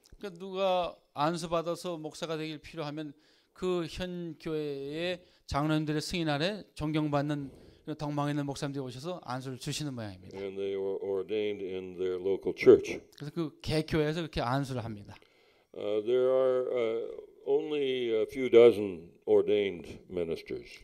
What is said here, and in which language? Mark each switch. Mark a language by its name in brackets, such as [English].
[Korean] 그러니까 누가 안수 받아서 목사가 되길 필요하면 그 현 교회의 장로님들의 승인 아래 존경받는 덕망에 있는 목사님들이 오셔서 안수를 주시는 모양입니다. [English] And they were ordained in their local church. [Korean] 그래서 그 개교회에서 그렇게 안수를 합니다. [English] There are only a few dozen ordained ministers.